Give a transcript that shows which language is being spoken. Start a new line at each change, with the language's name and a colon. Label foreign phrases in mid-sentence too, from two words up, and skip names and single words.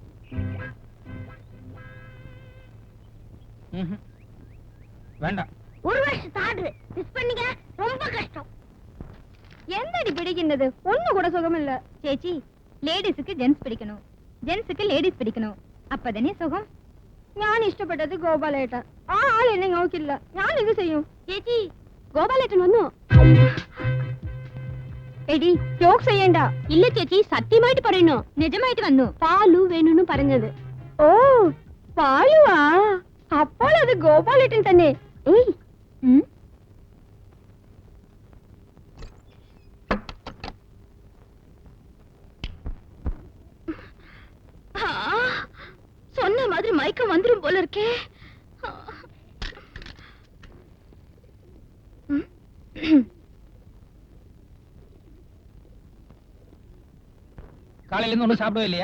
Tamil: வேண்டாம். 1 வருஷத்து ஆர்டர் மிஸ் பண்ணீங்க, ரொம்ப கஷ்டம். என்னடி பிடிக்கின்றது? ஒண்ணு கூட சுகம் இல்ல சேச்சி. லேடிஸுக்கு ஜென்ஸ் பிடிக்கணும், ஜென்ஸுக்கு லேடிஸ் பிடிக்கணும், அப்பதானே சுகம்.
Malayalam: ഞാൻ ഇഷ്ടപ്പെട്ടത് ഗോപാലേട്ട. ആ ആൾ എന്നെ നോക്കില്ല, ഞാൻ എന്ത് ചെയ്യും? ചേച്ചി ഗോപാലേട്ടൻ വന്നു. എടി ജോക്ക് ചെയ്യണ്ട. ഇല്ല ചേച്ചി, സത്യമായിട്ട് പറയുന്നു, നിജമായിട്ട് വന്നു. പാലു വേണമെന്ന് പറഞ്ഞത്. ഓ പാലുവാ? അപ്പോൾ അത് ഗോപാലേട്ടൻ തന്നെ.
Tamil: ഏയ് சொன்ன மாதிரி மயக்கம் வந்துரும் போல இருக்கே. காலையில இருந்து ஒண்ணும் சாப்பிடவே இல்லையா?